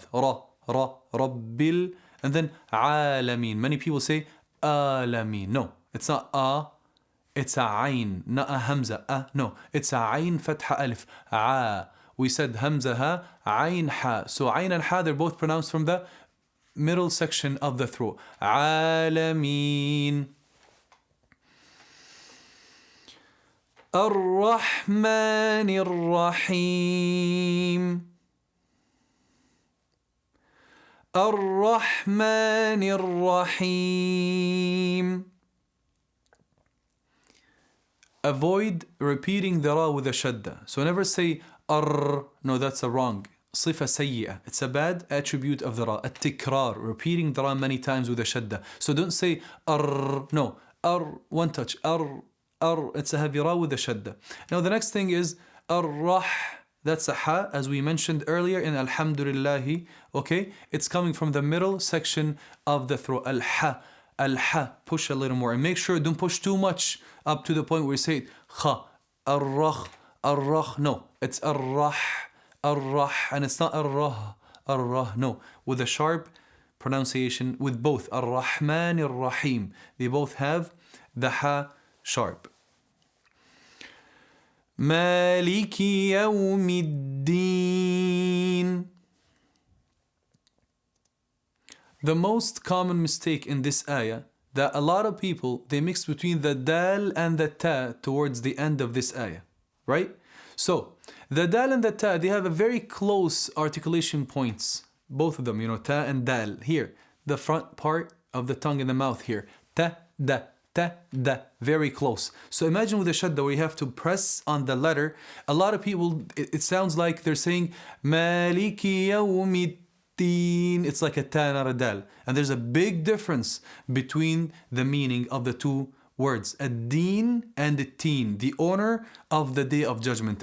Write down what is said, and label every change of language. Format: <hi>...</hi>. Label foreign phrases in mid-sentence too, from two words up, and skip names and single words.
<en>Ra, rabbil, and then alameen. Many people say alameen. No, it's not a, it's a ayn, not a hamza. No, it's a ayn fatha alif. A. We said hamza ha, ayn ha. So ayn and ha, they're both pronounced from the middle section of the throat. Alameen.</en> <ar>الرحمن الرحيم الرحمن الرحيم.</ar> <en>Avoid repeating the ra with a shadda. So never say ar. No, that's a wrong.</en> <ar>صفة سيئة.</ar> <en>It's a bad attribute of the ra. التكرار, repeating the ra many times with a shadda. So don't say ar. No, ar, one touch. Ar. It's a heavy ra with a shadda. Now the next thing is ar-rah. That's a ha, as we mentioned earlier in alhamdulillahi. Okay, it's coming from the middle section of the throat. Al-ha, al-ha. Push a little more and make sure don't push too much up to the point where you say kha, ar-rah, ar-rah. No, it's ar-rah, ar-rah, and it's not ar-rah, ar-rah. No, with a sharp pronunciation with both</en> <ar>الرحمن الرحيم.</ar> <en>They both have the ha sharp.</en> <ar>مالك يوم الدين.</ar> <en>The most common mistake in this ayah that a lot of people, they mix between the dal and the ta towards the end of this ayah, right? So the dal and the ta, they have a very close articulation points, both of them, ta and dal. Here, the front part of the tongue and the mouth here, ta, da, ta, da, very close. So imagine with a shadda where you have to press on the letter. A lot of people, it sounds like they're saying</en> <ar>مالك يوم الدين.</ar> <en>It's like a ta, not a dal. And there's a big difference between the meaning of the two words, ad-din and the-teen, the honor of the day of judgment.</en>